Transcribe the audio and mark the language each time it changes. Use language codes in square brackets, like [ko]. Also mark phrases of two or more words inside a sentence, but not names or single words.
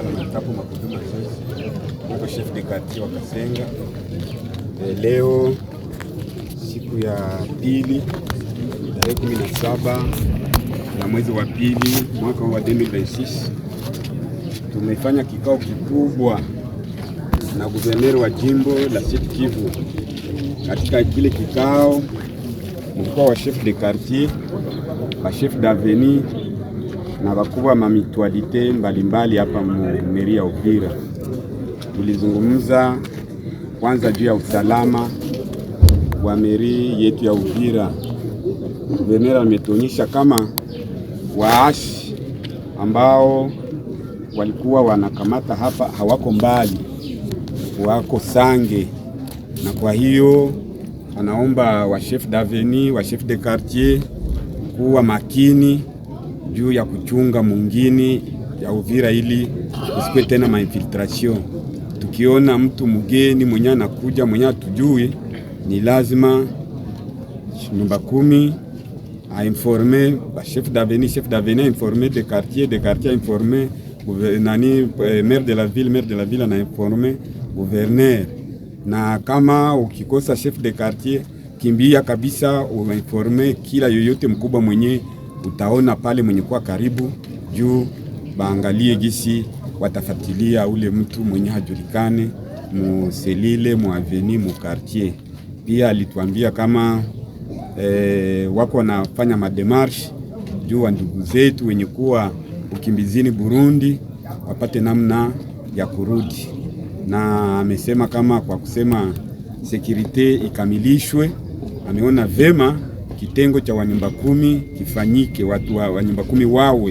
[sw] hapo Makudu Masisi, niko [fr] chef de quartier [sw] wa Kasenga. Leo siku ya pili tarehe 17 ya mwezi wa pili mwaka wa 2026 tumefanya kikao kikubwa na guverneri wa jimbo la Sud Kivu. Katika kile kikao mlikuwa wa [fr] chef de quartier, [sw] wa [fr] chef d'avenue [sw] na wakubwa ma mutualite mbalimbali hapa meri ya Uvira. Tulizungumza kwanza juu ya usalama wa meri yetu ya Uvira. Guverneri ametuonyesha kama waasi ambao walikuwa wanakamata hapa hawako mbali, wako Sange, na kwa hiyo anaomba wa [fr] chef d'avenue, [sw] wa [fr] chef de quartier [sw] kuwa makini juu ya kuchunga mwingine ya Uvira ili usikwe tena mainfiltration. Tukiona mtu mgeni mwenye anakuja mwenye atujui, ni lazima nyumba 10 a informer ba [fr] chef d'avenue informer de quartier informer maire de la ville [sw] na [fr] informer gouverneur. [sw] Na kama ukikosa [fr] chef de quartier, [sw] kimbia kabisa uinforme kila yoyote mkubwa mwenye utaona pale mwenye kwa karibu, juu baangalie gisi watafatilia ule mtu mwenye hajulikane mu selile mu avenue mu quartier. Pia alituambia kama wako wanafanya mademarche juu wa ndugu zetu wenye kuwa ukimbizini Burundi wapate namna ya kurudi, na amesema kama kwa kusema sekirite ikamilishwe, ameona vema kitengo cha wanyumba 10 kifanyike, watu wa nyumba 10 wawe.